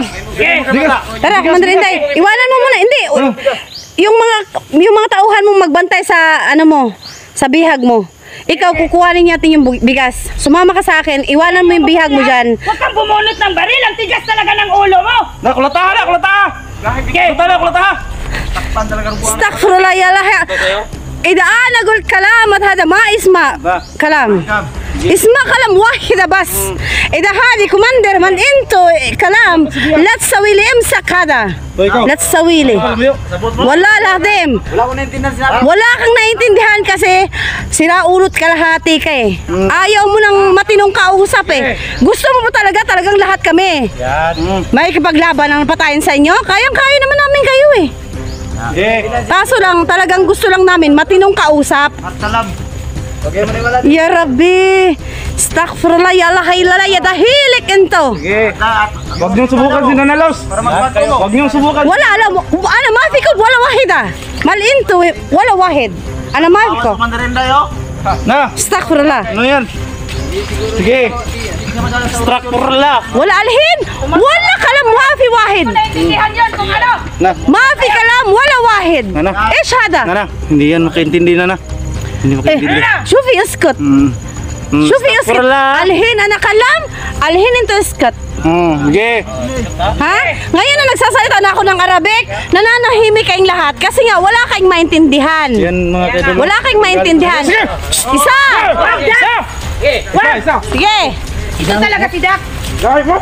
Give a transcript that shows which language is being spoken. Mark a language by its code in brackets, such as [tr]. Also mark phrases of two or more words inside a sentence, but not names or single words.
[tl] Bigas. Tara, Commander Inday. Iwanan mo muna. Hindi. Yung mga tauhan mong magbantay sa ano mo, sa bihag mo. Ikaw, kukuhanin natin yung bigas. Sumama ka sa akin, iwanan mo yung bihag mo dyan. Huwag kang bumunot ng baril. Ang tigas talaga ng ulo mo. Kulataha. Kulataha. [ar] أستغفر الله يا الله. إذا أقول كلام هذا ما اسمه كلام اسمه كلام واحد بس إذا هذه كوماندر من أنتو كلام لا تسوي لي امسك هذا لا تسوي لي والله العظيم [tl] wala kang naintindihan kasi sira ulot kalahati ka eh. Ayaw mo ng matinong kausap eh. Gusto mo ba talagang lahat kami may kipaglaban ang patayin sa inyo? Kayang-kaya naman namin kayo eh. Kaso lang, talagang gusto lang namin matinong kausap. [ar] يا ربي، أستغفر الله يا الله إلا الله يا دخيلك إنتو. [tl] Huwag niyong subukan si Nanalos. Huwag niyong subukan. [ar] ولا علم, أنا ما في كو ولا واحدة. مال إنتو ولا واحد. أنا ما في كو. Na, Astaghfirullah. [tl] ano yan? Sige. [ar] Astaghfirullah. ولا الحين. ولا كلام ما في واحد. [tl] Naintindihan yun kung ano. [ar] ما في كلام ولا واحد. [tl] Nana. [ar] ايش هذا؟ [tl] Nana, hindi yan makaintindi, Nana. Hindi makaintindi. [ar] شوفي اسكت. شوفي اسكت. Astaghfirullah. الحين أنا كلام، الحين إنتو اسكت. [tl] Sige. Ha? Ngayon na nagsasalita na ako ng Arabic, nananahimik kayong lahat kasi nga wala kayong maintindihan. Yan mga kaidol. Wala kayong maintindihan. Isa! Isa. Sige! Ito talaga si Dak. Lagay mo.